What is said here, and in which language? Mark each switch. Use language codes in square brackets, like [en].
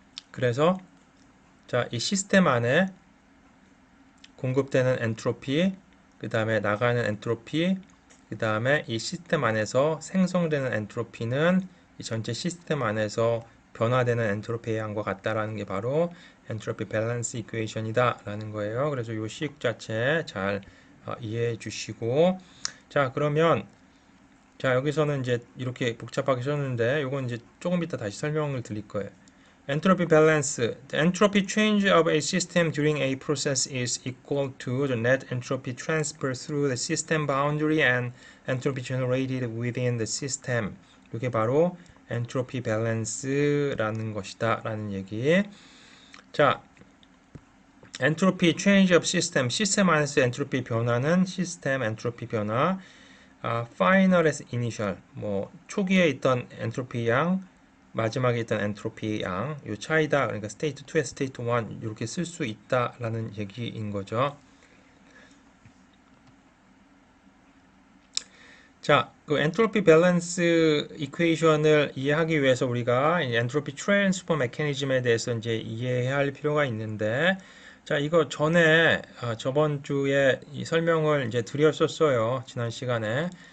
[ko] 그래서 자, 이 시스템 안에 공급되는 엔트로피, 그 다음에 나가는 엔트로피, 그 다음에 이 시스템 안에서 생성되는 엔트로피는 이 전체 시스템 안에서 변화되는 엔트로피의 양과 같다라는 게 바로 엔트로피 밸런스 이퀘이션이다 라는 거예요. 그래서 이 식 자체 잘 이해해 주시고 자, 그러면 자, 여기서는 이제 이렇게 복잡하게 썼는데 이건 이제 조금 이따 다시 설명을 드릴 거예요. [en] Entropy balance. The entropy change of a system during a process is equal to the net entropy transfer through the system boundary and entropy generated within the system. [ko] 이게 바로 entropy balance라는 것이다 라는 얘기. [en] 자, entropy change of system. [ko] 시스템 안에서 엔트로피 변화는 시스템 엔트로피 변화. final에서 initial. 초기에 있던 엔트로피 양 마지막에 있던 엔트로피 양, 요 차이다. 그러니까 스테이트 2에 스테이트 1 이렇게 쓸 수 있다라는 얘기인 거죠. 자, 그 엔트로피 밸런스 이퀘이션을 이해하기 위해서 우리가 이 엔트로피 트랜스퍼 메커니즘에 대해서 이제 이해해야 할 필요가 있는데, 자, 이거 전에 저번 주에 이 설명을 이제 드렸었어요. 지난 시간에.